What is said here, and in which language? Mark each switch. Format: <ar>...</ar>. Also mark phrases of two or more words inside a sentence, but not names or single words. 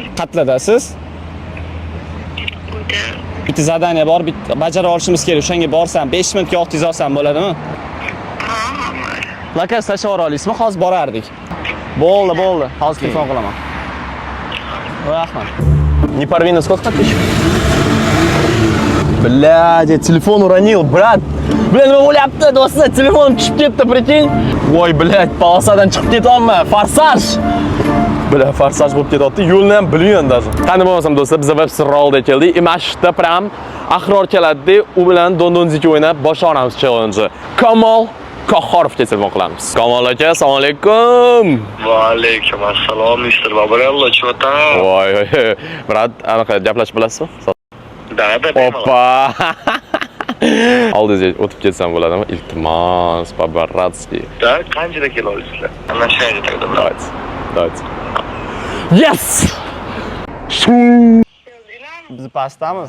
<uz>Qatladasiz? Uyda. Bitta zadaniya bor, bitta bajara olishimiz kerak. O'shanga borsam 5 minutga vaqtingiz olsam bo'ladimi? Lokal tashlavora olasizmi? Hozir borardik. Bo'ldi. Hozir telefon qilaman. Rahmat.</uz> <ru>Не порви, на сколько тысяч? Блядь, я телефон уронил, брат. Блин,</ru> <uz>nima bo'lyapti, do'stlar? Telefonim tushib ketdi, prikинь. Voy, блядь, polosadan chiqib ketyapman. Forsaj. Bля, forsaj bo'lib ketyapti. Yo'lni ham bilmayman даже. Qanday bo'lmasam do'stlar, biz web sirrolda keldik. И mana shu yerda prям Ahror keladi, u bilan Dondonzik o'ynab boshlaymiz challenge. Kamol Qahhorovga telefon qilamiz. Kamol aka, assalomu alaykum. Va alaykum assalom, Mr. Babarello,</uz> <ru>что там?</ru> <uz>Voy, brat, anaqa gaplashib bilasizmi?</uz> <ru>Да, Опа!</ru> <uz>Oldingizga o'tib ketsam bo'ladimi? Iltimos, paparazzi. Да, qanchada kela olasizlar? Ana shu yerga taqdim.</uz> <ru>Давайте. Yes!</ru> <uz>Biz pastdamiz.</uz>